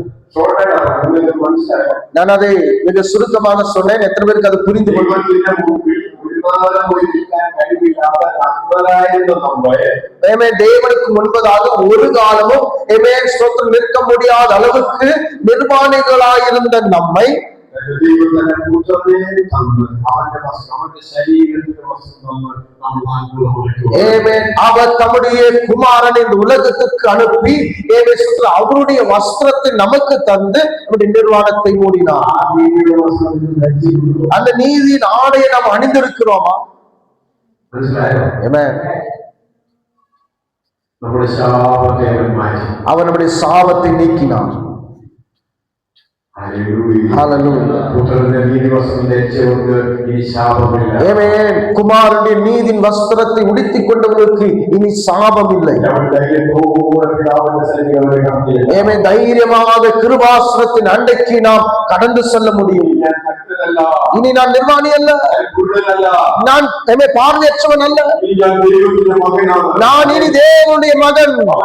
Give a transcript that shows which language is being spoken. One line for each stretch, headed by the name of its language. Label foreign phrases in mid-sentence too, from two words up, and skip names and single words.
Tamil: நான் அதை மிக சுருக்கமாக சொன்னேன். எத்தனை பேருக்கு அது புரிந்து கொள்வது? தேவனுக்கு முன்பதாக ஒரு காலமும் நிற்க முடியாத அளவுக்கு நிர்வாணிகளாயிருந்த நம்மை
Malayalam: ദൈവം തന്നെ പുത്രനെ തന്നു അവന്റെ വസ്ത്രം അവന്റെ ശരീരത്തിന്റെ വസ്ത്രം നമ്മൾ അനുഭവിക്കുക.
Tamil: ஆமென். அவர் தம்முடைய குமாரனை இந்த உலகத்துக்கு அனுப்பி அவருடைய வஸ்திரத்தை நமக்கு தந்து நம்முடைய நிர்வாணத்தை மூடினார். அந்த நீதியின் ஆடையை நாம் அணிந்திருக்கிறோமா? ஆமென்.
Malayalam: നമ്മുടെ ശാപത്തെ മാറ്റി
Tamil: அவர் நம்முடைய சாபத்தை நீக்கினார்.
Malayalam: പുത്രന്റെ നീതി വസ്ത്രം ധരിച്ചവർക്ക് ഇനി ശാപമില്ല.
Tamil: ஆமென். குமாரனுடைய நீதியின் வஸ்திரத்தை உடுத்திக் கொண்டவர்களுக்கு இனி சாபம் இல்லை. ஆமென். தைரியமாக கிருபாசனத்தின் அண்டைக்கு நாம் கடந்து செல்ல முடியும். இனி நான் நிர்வாணி அல்ல, நான் பார்வையற்றவன் அல்ல, நான் இனி தேவனுடைய மகன்.